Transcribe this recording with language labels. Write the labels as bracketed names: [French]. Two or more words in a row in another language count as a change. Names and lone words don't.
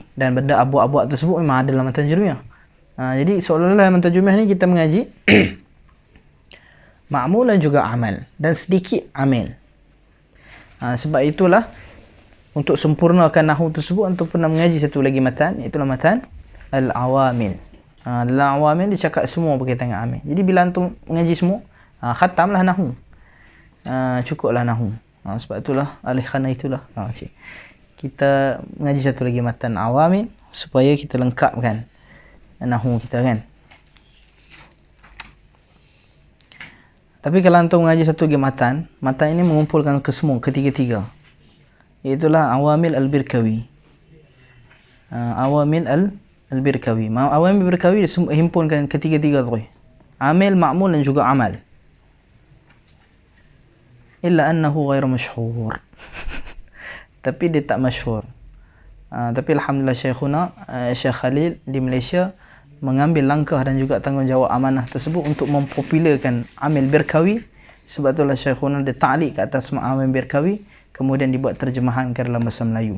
[Malay] Dan benda abu-abu tersebut memang ada dalam matan jurmiyah. Jadi seolah-olah dalam matan jurmiyah ni kita mengaji ma'mul dan juga amal, dan sedikit amil. Sebab itulah untuk sempurnakan nahwu tersebut, untuk pernah mengaji satu lagi matan, iaitu matan al-awamil. Al-awamil dia cakap semua berkaitan dengan amil. Jadi bila antum mengaji semua, Khatamlah nahu. Cukuplah nahu. Sebab itulah, oleh kerana itulah kita mengaji satu lagi matan awamil supaya kita lengkapkan nahu kita kan. Tapi kalau antum mengaji satu lagi matan ini mengumpulkan kesemua ketiga-tiga. Iaitulah awamil al-Birkawi. Awamil al-Birkawi. Awamil al-Birkawi himpunkan ketiga-tiga tu. Amil, ma'mul dan juga amal. [Arabic] Illa annahu ghairu masyhur. [Malay] Tapi dia tak masyhur. Tapi alhamdulillah Syekhuna Syekh Khalil di Malaysia mengambil langkah dan juga tanggungjawab amanah tersebut untuk mempopularkan Amil Birkawi. Sebab itulah Syekhuna dia ta'liq ke atas Amil Birkawi, kemudian dibuat terjemahan ke dalam bahasa Melayu.